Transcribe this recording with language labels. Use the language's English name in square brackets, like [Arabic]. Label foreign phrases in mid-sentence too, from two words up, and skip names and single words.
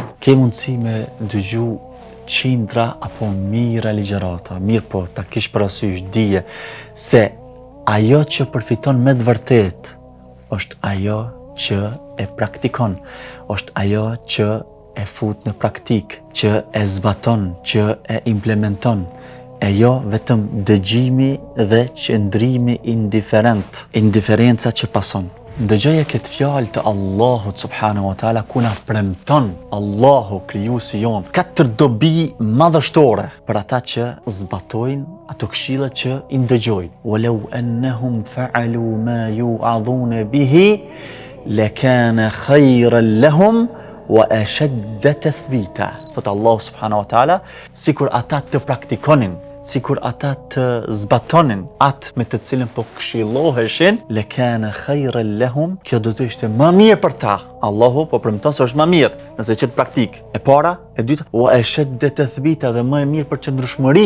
[Albanian] Ke mundësi me dëgju qindra apo mijëra ligjërata, mirë po ta kish parasysh dije se ajo që përfiton me të vërtet është ajo që e praktikon, është ajo që e fut në praktik, që e zbaton, që e implementon, e jo vetëm dëgjimi dhe qëndrimi indiferent, indiferenca që pason. Dëgjoje këtë fjalë të Allahut [Arabic] سبحانه وتعالى [Albanian] ku na premton Allahu krijuesi jon 4 dobi madhështore për ata që zbatojnë ato këshilla që i ndëgjojnë. [Arabic] ولو أنهم فعلوا ما يوعظون به لكان خيرا لهم وأشد تثبيتا. [Albanian] Thot Allah [Arabic] سبحانه وتعالى, [Albanian] sikur ata të praktikonin, sikur ata të zbatonin atë me të cilën po këshilloheshin, [Arabic] لكان خيرا لهم, [Albanian] kjo do të ishte më mirë për ta. Allahu po premton se është më mirë nëse çet praktik. E para, e dyta, [Arabic] وأشد تثبيتا, [Albanian] dhe më e mirë për qëndrueshmëri.